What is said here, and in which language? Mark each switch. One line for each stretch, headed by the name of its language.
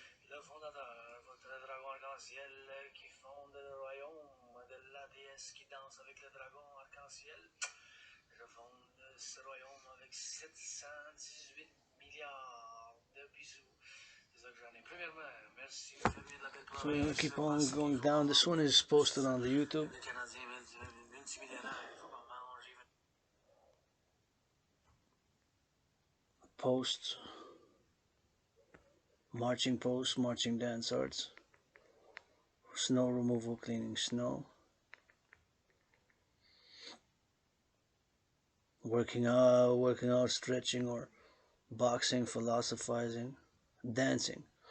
French: Le fondateur, votre dragon arc-en-ciel qui fonde le royaume de la déesse qui danse avec le dragon arc-en-ciel. Je fonde ce royaume avec 718 milliards de bisous. C'est ça que j'en ai. Premièrement, merci aux familles de l'appel.
English: So we're gonna keep on going down. This one is posted on the YouTube.
French: Les Canadiens multimillionnaires, il faut qu'on mange.
English: Posts, marching posts, marching dance arts, snow removal, cleaning snow, working out, stretching or boxing, philosophizing, dancing.